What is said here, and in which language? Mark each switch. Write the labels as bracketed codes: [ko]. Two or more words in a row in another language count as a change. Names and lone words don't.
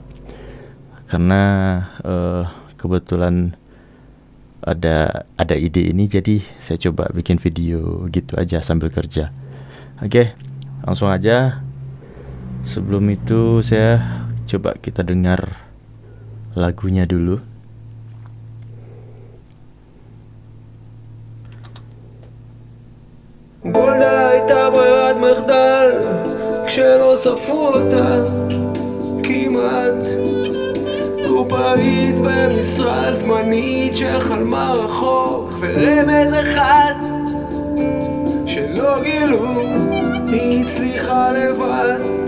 [id] Karena kebetulan ada ide ini, jadi saya coba bikin video gitu aja sambil kerja. Oke, langsung aja. Sebelum itu saya coba kita dengar lagunya dulu. [he] גולדה הייתה ברירת מחדל כשלא ספרו אותה כמעט, קופאית במשרה זמנית שחלמה רחוק, ורמז אחד שלא גילו היא הצליחה לבד.